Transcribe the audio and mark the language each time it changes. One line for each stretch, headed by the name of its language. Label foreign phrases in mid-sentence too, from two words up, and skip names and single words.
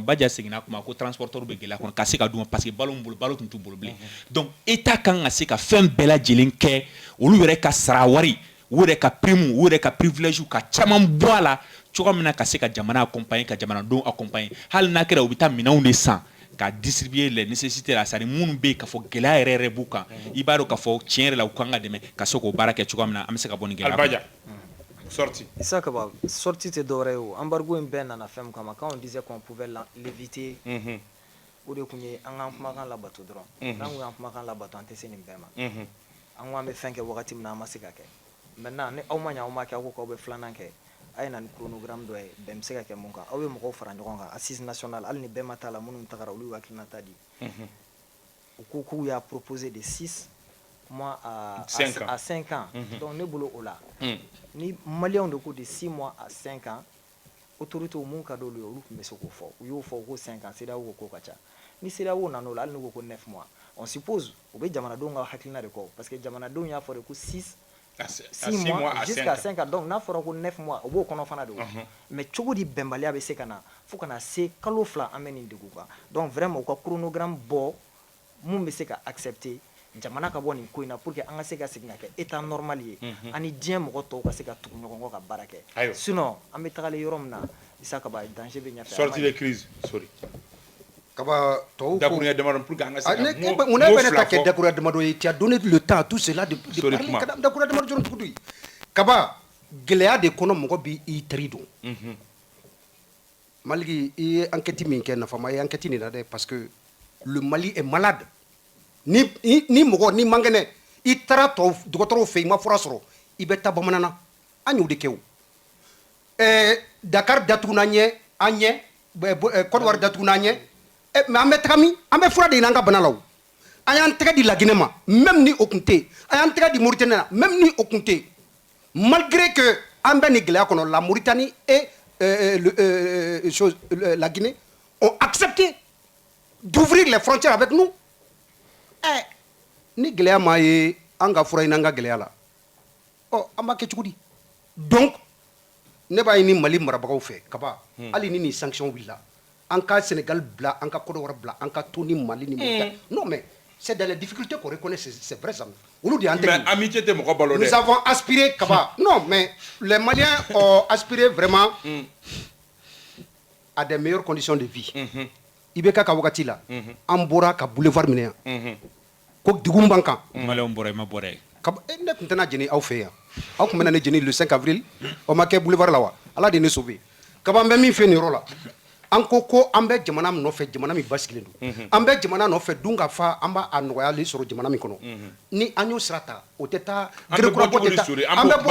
Bambara: Badia seginna kuma ko transporteur bɛ gɛlɛya kɔnɔ ka se ka d'u ma
French: parce que
Bambara: balo min bolo balo tun t'u bolo bilen donc état kan ka se ka fɛn bɛɛ lajɛlen kɛ olu yɛrɛ ka sara wari u yɛrɛ ka prime u yɛrɛ ka privilège ka caman bɔ a la cogo min na ka se ka jamana accompagner ka jamanadenw accompagner hali n'a kɛra u bɛ taa minɛnw de san ka
French: distribuer les nécessités
Bambara: la
French: c'est-à-dire
Bambara: minnu bɛ yen k'a fɔ gɛlɛya yɛrɛ yɛrɛ b'u kan i b'a dɔn k'a fɔ tiɲɛ yɛrɛ la u kan ka dɛmɛ ka se k'o baara kɛ cogo min na an bɛ se ka bɔ nin gɛlɛya Albadia sorti Isaka ba sorti te dɔwɛrɛ ye o embargo in bɛɛ nana fɛn min kama
French: quand on disait qu'on pouvait l'éviter
Bambara: o de tun ye an k'an kumakan labato dɔrɔn n'an ko y'an kumakan labato an tɛ se nin bɛɛ ma an ko an bɛ fɛn kɛ wagati min na an ma se ka kɛ maintenant ni aw ma ɲɛ aw ma kɛ aw ko k'aw bɛ filanan kɛ a ye na ni chronogramme dɔ ye bɛn bɛ se ka kɛ mun kan aw ye mɔgɔw fara ɲɔgɔn kan
French: assise nationale
Bambara: hali ni bɛɛ ma taa la minnu tagara olu y'u hakilinata di u ko k'u y'a
French: proposé de 6 mois à 5 ans
Bambara: donc ne bolo o la ni maliyɛnw de ko
French: de 6 mois à 5 ans
Bambara: autorités mun ka d'olu ye olu tun bɛ se k'o fɔ u y'o fɔ ko 5 ans CEDEAO ko k'o ka ca ni CEDEAO nan'o la hali n'u ko ko 9 mois
French: on suppose
Bambara: u bɛ jamanadenw ka hakilina de kɔ
French: parce que
Bambara: jamanadenw y'a fɔ de ko
French: 6 mois jusqu'à 5 ans
Bambara: donc n'a fɔra ko 9 mois o b'o kɔnɔ fana de mais cogo di bɛnbaliya bɛ se ka na fo ka na se kalo 2 an bɛ nin degun kan
French: donc vraiment
Bambara: u ka chronogramme bɔ mun bɛ se ka accepter jamana ka bɔ nin ko in na
French: pour que
Bambara: an ka se ka segin ka kɛ
French: état normal
Bambara: ye ani diɲɛ mɔgɔ tɔw ka se ka tugu ɲɔgɔn kɔ ka baara kɛ sinon an bɛ tagalen yɔrɔ min na Isaka ba danger bɛ ɲɛfɛ
French: sortie de crise sorry
Bambara: Kaba tɔw dakuruɲɛ damadɔ pour que an ka se ka mun na bɛna ta kɛ dakuruɲɛ damadɔ ye
French: tu as donné le temps à tout cela de parler
Bambara: dakuruɲɛ damadɔ jɔrɔ tugu Kaba gɛlɛya de kɔnɔ mɔgɔ bi i teri don Maliki i ye enquête min kɛ nafama ye enquête nin na dɛ
French: parce que le Mali est malade
Bambara: ni mɔgɔ ni man kɛnɛ i taara dɔgɔtɔrɔw fɛ i ma fura sɔrɔ i bɛ taa bamanan na an y'o de kɛ o Dakar datuguna ɲɛ an ɲɛ Côte d'Ivoire datuguna an ɲɛ mais an bɛ taga min an bɛ fura de ɲini an ka bana la o an y'an tɛgɛ di Laginɛ ma même ni o tun tɛ yen an y'an tɛgɛ di Mauritanie na même ni o tun tɛ yen
French: malgré que
Bambara: an bɛ nin gɛlɛya kɔnɔ la Mauritanie et
French: la Guinée ont accepté d'ouvrir les frontières avec nous
Bambara: ni gɛlɛya ma ye an ka fura ɲini an ka gɛlɛya la an b'a kɛ cogo di donc ne b'a ɲini Mali marabagaw fɛ Kaba hali ni nin sanction wulila an ka Sénégal bila an ka Côte d'Ivoire bila an ka to ni Mali ni Mauritanie
French: non mais c'est dans les difficultés qu'on reconnaît c'est vrai ça
Bambara: olu de y'an mais amitié tɛ mɔgɔ balo dɛ
French: nous avons aspiré Kaba non mais les Maliens ont aspiré vraiment à des meilleures conditions de vie
Bambara: IBK ka wagati la an bɔra ka boulevard minɛ yan ko dugu b'an kan maliyɛnw bɔra i ma bɔra ye ne tun tɛna jeni aw fɛ yan aw tun bɛna ne jeni le 5 avril o ma kɛ boulevard la wa Ala de ne sauvé Kaba n bɛ min fɛ nin yɔrɔ la an ko an bɛ jamana min nɔfɛ jamana min basigilen don an bɛ jamana nɔfɛ dun ka fa an b'a nɔgɔyali sɔrɔ jamana min kɔnɔ ni an y'o sira ta o tɛ taa gerekurabɔ tɛ taa an